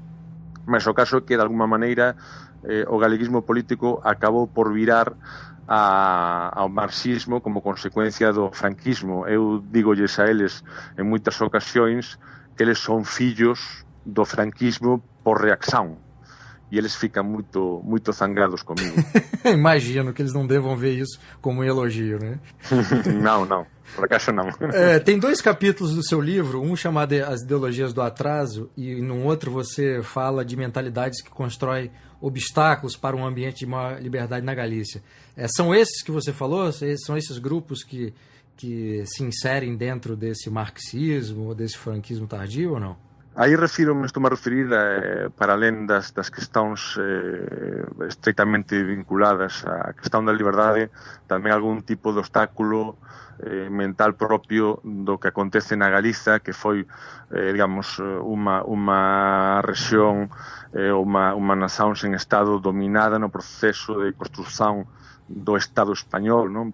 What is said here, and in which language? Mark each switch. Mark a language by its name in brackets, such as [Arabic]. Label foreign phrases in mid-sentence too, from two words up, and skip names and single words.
[Galician] Mas o caso é que, de alguma maneira, o galeguismo político acabou por virar ao marxismo como consecuencia do franquismo. Eu dígolles a eles en moitas ocasións que eles son fillos do franquismo por reacción, [Portuguese] e eles ficam muito zangados comigo. Imagino que eles não devam ver isso como um elogio, né? Não, por acaso não. Tem 2 capítulos do seu livro, um chamado As Ideologias do Atraso, e no outro você fala de mentalidades que constroem obstáculos para um ambiente de maior liberdade na Galícia. São esses que você falou? São esses grupos que se inserem dentro desse marxismo, desse franquismo tardio ou não? Aí estou-me a referir, para além das questões estreitamente vinculadas [Galician] á questão da liberdade, tamén algún tipo de obstáculo mental propio do que acontece na Galiza, que foi, digamos, unha rexión, unha nación sen Estado dominada no proceso de construción do Estado español, non?